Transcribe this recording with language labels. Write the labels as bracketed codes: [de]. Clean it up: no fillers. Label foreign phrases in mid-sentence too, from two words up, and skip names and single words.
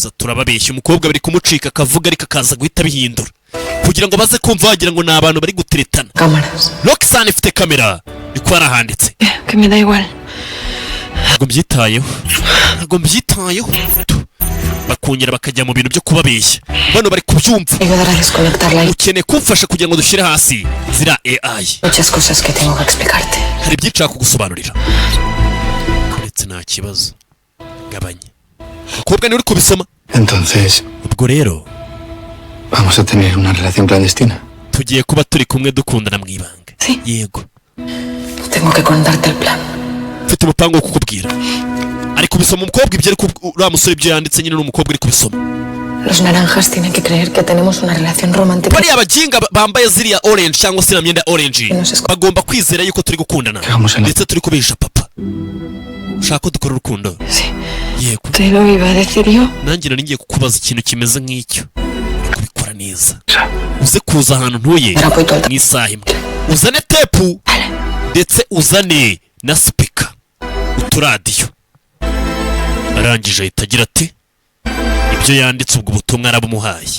[rw] turababeshya umukobwa bari kumucika akavuga ariko akaza guhita bihindura kugira ngo baze kumva wagira ngo ni abantu bari guteretana. [es] Cámaras. [rw] Roxanne ifite kamera niko arahanditse. [es] Que me da igual. [rw] Ntabwo mbyitayeho bakongera bakajya mu bintu byo kubabeshya. Bano bari kubyumva. [es] Ayudar a desconectarla. [rw] Ukeneye kumfasha kugira ngo dushyire hasi zira AI. [es] Muchas cosas que tengo que explicarte. [rw] Hari byinshi nshaka kugusobanurira. Uretse nta kibazo. Gabanya. Umukobwa ni uri kubisoma. [es] Entonces, [rw] ubwo rero [es] vamos a tener una relación clandestina. [rw] Tugiye kuba turi kumwe dukundana mu ibanga. [es] Sí. [rw] Yego. [es] Tengo que contarte el plan. [rw] Mfite umupango wo kukubwira. Ari kubisoma umukobwa ibyo ariko uriya musore ibyo yanditse nyine n'umukobwa uri kubisoma. [es] Los naranjas tienen que creer que tenemos una relación romántica. [rw] Bari abajinga bambaye ziriya orange cyangwa se na myenda orange bagomba kwizera yuko turi gukundana ndetse turi kubihisha papa. Ushaka ko dukora urukundo? [es] Sí. [rw] Yego. [es] Te lo iba a decir yo. [rw] Nanjye nari ngiye kukubaza ikintu kimeze nk'icyo. Kubikora neza. Uze kuza ahantu ntuye mu isaha imwe. Uzane tepu ndetse uzane na speaker uturadiyo. Arangije ahita agira ati ibyo yanditse ubwo butumwa arabumuhaye.